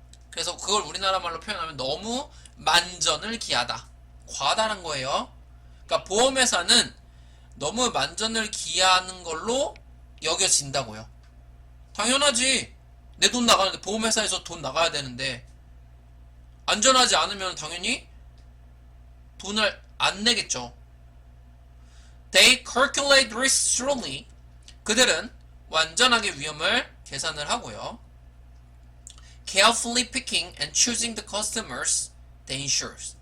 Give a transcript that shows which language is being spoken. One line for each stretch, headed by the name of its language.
Korean: 그래서 그걸 우리나라 말로 표현하면 너무 만전을 기하다. 과하다는 거예요. 그러니까 보험회사는 너무 만전을 기하는 걸로 여겨진다고요. 당연하지. 내 돈 나가는데 보험회사에서 돈 나가야 되는데 안전하지 않으면 당연히 돈을 안 내겠죠.
English: They calculate risk thoroughly.
Korean: 그들은 완전하게 위험을 계산을 하고요.
English: Carefully picking and choosing the customers they insure.